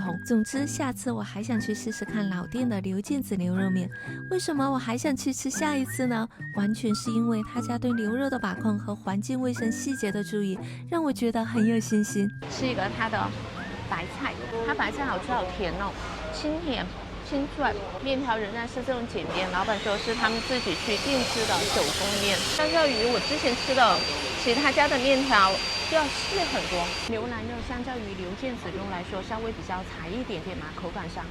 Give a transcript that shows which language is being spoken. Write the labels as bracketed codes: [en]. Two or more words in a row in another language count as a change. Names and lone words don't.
[zh] 總之，下次我還想去試試看老店的牛腱子牛肉麵。為什麼我還想去吃下一次呢？完全是因為他家對牛肉的把控和環境衛生細節的注意，讓我覺得很有信心。是一個它的白菜，它白菜好吃好甜哦，清甜清脆。麵條仍然是這種鹼面，老闆說是他們自己去定制的手工麵。相較於我之前吃的其他家的麵條就要細很多。牛腩肉相較於牛腱子肉來說稍微比較柴一點點嘛，口感上。